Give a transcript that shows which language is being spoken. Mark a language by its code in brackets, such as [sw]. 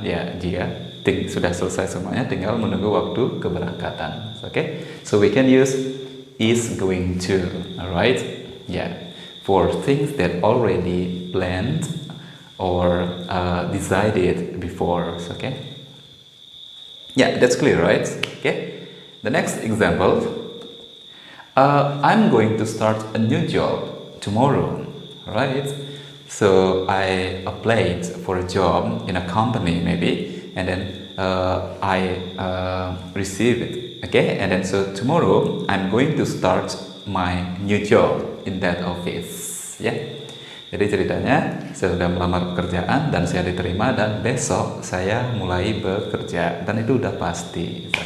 [id] Ya, jika sudah selesai semuanya, tinggal menunggu waktu keberangkatan. [en] Okay. So we can use is going to. Alright. Yeah. For things that already planned or decided before, okay? Yeah, that's clear, right? Okay. The next example, I'm going to start a new job tomorrow, right? So I applied for a job in a company maybe, and then I received it, okay? And then so tomorrow I'm going to start my new job in that office, ya. [id] Jadi ceritanya saya sudah melamar pekerjaan dan saya diterima dan besok saya mulai bekerja dan itu udah pasti, oke?